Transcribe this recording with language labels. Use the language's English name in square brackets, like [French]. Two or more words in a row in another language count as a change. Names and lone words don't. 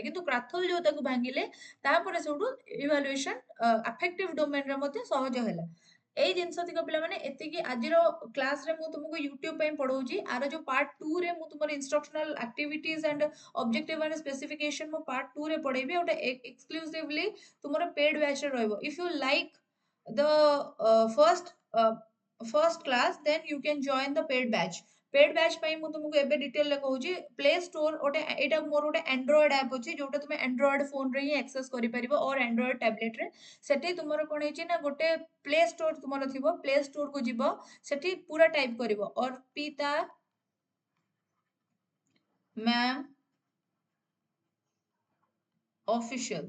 [Odia] କିନ୍ତୁ କ୍ରାଥୋଲ ଯୋଉ ତାକୁ ଭାଙ୍ଗିଲେ, ତାପରେ ସବୁଠୁ [English] evaluation affective domain [Odia] ରେ ମଧ୍ୟ ସହଜ ହେଲା। ଏଇ ଜିନିଷ ତିକ ପିଲାମାନେ ଏତିକି ଆଜିର କ୍ଲାସ ରେ ମୁଁ ତୁମକୁ ୟୁଟ୍ୟୁବ ପାଇଁ ପଢଉଛି। ଆର ଯୋଉ ପାର୍ଟ 2 ରେ ମୁଁ ତୁମର [English] instructional activities and objective and specification [Odia] ମୁଁ ପାର୍ଟ 2 ରେ ପଢେଇବି। ଗୋଟେ ଏକ୍ସକ୍ଲୁସିଭଲି ତୁମର [English] paid batch [Odia] ରେ ରହିବ। [English] if you like the first class, then you can join the paid batch। paid batch [Odia] ପାଇଁ ମୁଁ ତୁମକୁ ଏବେ ଡିଟେଲ ରେ କହୁଛି। ପ୍ଲେ ଷ୍ଟୋର ଗୋଟେ ଏଇଟା ମୋର ଗୋଟେ ଆଣ୍ଡ୍ରଏଡ ଆପ୍ ଅଛି, ଯୋଉଟା ତୁମେ ଆଣ୍ଡ୍ରଏଡ ଫୋନ ରେ ହିଁ ଆକ୍ସେସ କରିପାରିବ [English] or Android tablet [Odia] ରେ। ସେଠି ତୁମର କଣ ହେଇଛି ନା, ଗୋଟେ ପ୍ଲେ ଷ୍ଟୋର ତୁମର ଥିବ, ପ୍ଲେ ଷ୍ଟୋର କୁ ଯିବ, ସେଠି ପୁରା ଟାଇପ କରିବ ଅର୍ପିତା ମ୍ୟାମ୍ ଅଫିସିଆଲ।